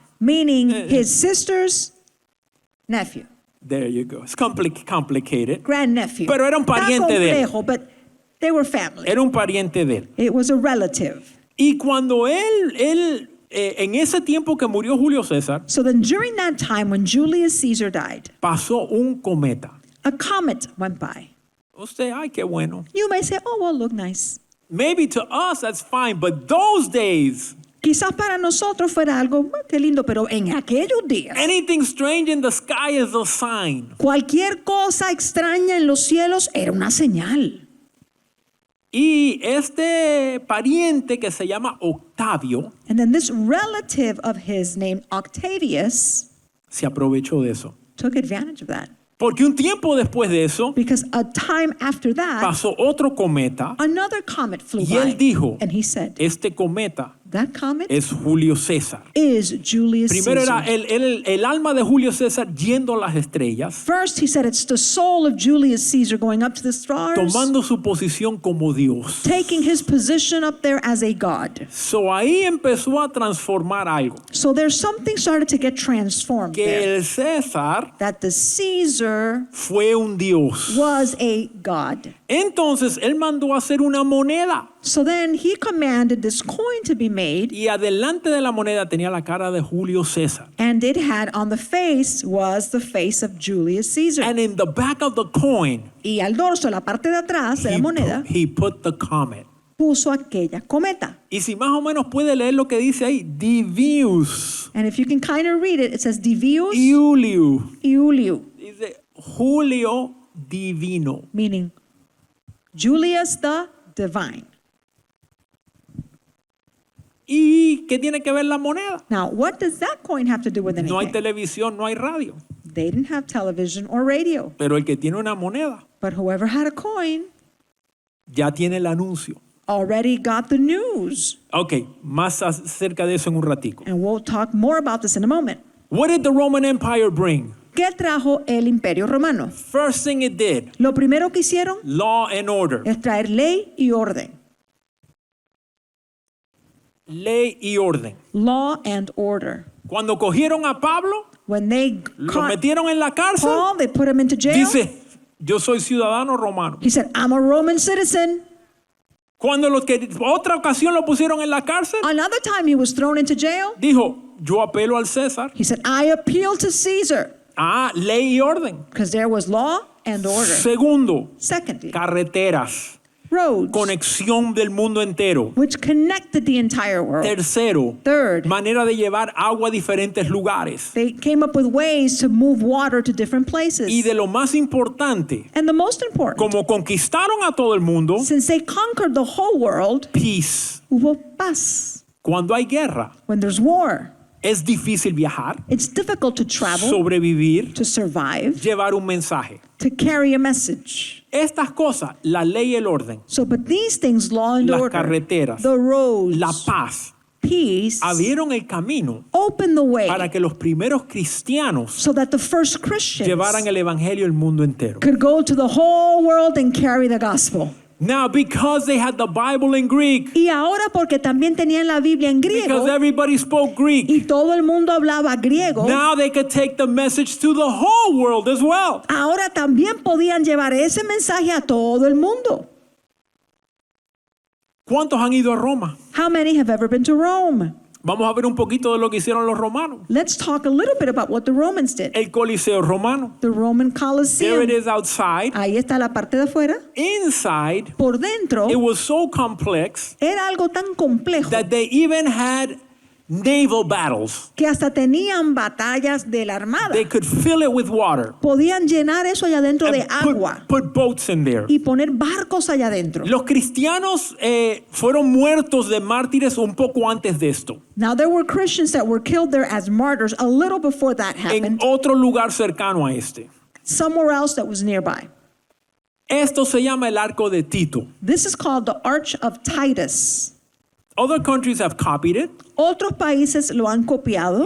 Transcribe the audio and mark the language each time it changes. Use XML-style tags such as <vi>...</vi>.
<en>meaning his sister's nephew, There you go. It's complicated. grandnephew.</en> <es>Pero era un Está pariente de él.</es> <en>complejo, but they were family.</en> <es>Era un pariente de él.</es> <en>It was a relative.</en> <es>Y cuando en ese tiempo que murió Julio César,</es> <en>So then during that time when Julius Caesar died,</en> <es>pasó un cometa.</es> <en>a comet went by.</en> <es>Usted, ay, qué bueno.</es> <en>You may say, oh, well, look nice. Maybe to us that's fine, but those days,</en> <es>Quizás para nosotros fuera algo,</es> <en>"Bueno, qué lindo,</en> <es>pero en aquellos días,</es> <en>anything strange in the sky is a sign.</en> <es>cualquier cosa extraña en los cielos era una señal. Y este pariente que se llama Octavio</es> <en>And then this relative of his named Octavius</en> <es>se aprovechó de eso.</es> <en>took advantage of that.</en> <es>Porque un tiempo después de eso,</es> <en>Because a time after that,</en> <es>pasó otro cometa</es> <en>another comet flew</en> <es>y él</es> <en>by.</en> <es>dijo,</es> <en>And he said,</en> <es>este cometa</es> <en>that comet</en> <es>es Julio César.</es> <en>is Julius</en> <es>Primero era</es> <en>Caesar.</en> <es>el alma de Julio César yendo a las estrellas,</es> <en>First, he said it's the soul of Julius Caesar going up to the stars,</en> <es>tomando su posición como Dios.</es> <en>taking his position up there as a god.</en> <es>So ahí empezó a transformar algo.</es> <en>So there's something started to get transformed</en> <es>Que</es> <en>there.</en> <es>el César</es> <en>That the Caesar</en> <es>fue un Dios.</es> <en>was a god.</en> <es>Entonces él mandó a hacer una moneda.</es> <en>So then he commanded this coin to be made,</en> <es>Y adelante de la moneda tenía la cara de Julio César.</es> <en>and it had on the face was the face of Julius Caesar. And in the back of the coin,</en> <es>Y al dorso, la parte de atrás de la moneda,</es> <en>he put the comet.</en> <es>puso aquella cometa. Y si más o menos puede leer lo que dice ahí, Divius</es> <en>And if you can kind of read it, it says Divius</en> <la>Iuliu. Iuliu,</la> <es>Dice Julio Divino.</es> <en>meaning Julius the divine.</en> <es>¿Y qué tiene que ver la moneda?</es> <en>Now, what does that coin have to do with</en> <es>No hay</es> <en>anything?</en> <es>televisión, no hay radio.</es> <en>They didn't have television or radio,</en> <es>Pero el que tiene una moneda</es> <en>but whoever had a coin</en> <es>ya tiene el anuncio.</es> <en>already got the news.</en> <es>Ok, más acerca de eso en un ratico.</es> <en>And we'll talk more about this in a moment. What did the Roman Empire bring?</en> <es>¿Qué trajo el Imperio Romano?</es> <en>First thing it did,</en> <es>Lo primero que hicieron</es> <en>law and order.</en> <es>es traer ley y orden. Ley y orden.</es> <en>Law and order.</en> <es>Cuando cogieron a Pablo,</es> <en>When they</en> <es>lo</es> <en>caught</en> <es>metieron en la cárcel,</es> <en>Paul, they put him into jail.</en> <es>dice, yo soy ciudadano romano.</es> <en>He said, I'm a Roman citizen.</en> <es>Cuando otra ocasión lo pusieron en la cárcel,</es> <en>Another time he was thrown into jail.</en> <es>dijo, yo apelo al César.</es> <en>He said, I appeal to Caesar.</en> <es>Ley y orden.</es> <en>Because there was law and order.</en> <es>Segundo,</es> <en>Secondly,</en> <es>carreteras,</es> <en>roads,</en> <es>conexión del mundo entero.</es> <en>which connected the entire world.</en> <es>Tercero,</es> <en>Third,</en> <es>manera de llevar agua a diferentes lugares.</es> <en>they came up with ways to move water to different places.</en> <es>Y de lo más importante,</es> <en>And the most important,</en> <es>como conquistaron a todo el mundo,</es> <en>since they conquered the whole world, peace,</en> <es>hubo paz. Cuando hay guerra,</es> <en>when there's war.</en> <es>es difícil viajar,</es> <en>It's difficult to travel,</en> <es>sobrevivir,</es> <en>to survive,</en> <es>llevar un mensaje.</es> <en>to carry a message.</en> <es>Estas cosas, la ley y el orden,</es> <en>So, but these things, law and</en> <es>Las</es> <en>order,</en> <es>carreteras,</es> <en>the roads,</en> <es>la paz,</es> <en>peace,</en> <es>abrieron el camino</es> <en>open the way</en> <es>para que los primeros cristianos</es> <en>so that the first Christians</en> <es>llevaran el evangelio al mundo entero.</es> <en>could go to the whole world and carry the gospel. Now, because they had the Bible in Greek,</en> <es>Y ahora porque también tenían la Biblia en griego</es> <en>because everybody spoke Greek,</en> <es>y todo el mundo hablaba griego,</es> <en>now they could take the message to the whole world as well.</en> <es>ahora también podían llevar ese mensaje a todo el mundo. ¿Cuántos han ido a Roma?</es> <en>How many have ever been to Rome?</en> <es>Vamos a ver un poquito de lo que hicieron los romanos.</es> <en>Let's talk a little bit about what the Romans did.</en> <es>El Coliseo romano.</es> <en>The Roman There Colosseum. it is outside.</en> <es>Ahí está la parte de afuera.</es> <en>Inside,</en> <es>Por dentro</es> <en>it was so complex</en> <es>era algo tan complejo</es> <en>that they even had naval battles.</en> <es>que hasta tenían batallas de la armada.</es> <en>They could fill it with water</en> <es>Podían llenar eso allá dentro de</es> <en>and</en> <es>agua</es> <en>put boats in there.</en> <es>y poner barcos allá adentro. Los cristianos fueron muertos de mártires un poco antes de esto,</es> <en>Now there were Christians that were killed there as martyrs a little before that</en> <es>en</es> <en>happened,</en> <es>otro lugar cercano a este.</es> <en>somewhere else that was nearby.</en> <es>Esto se llama el Arco de Tito.</es> <en>This is called the Arch of Titus. Other countries have copied it.</en> <es>Otros países lo han copiado.</es>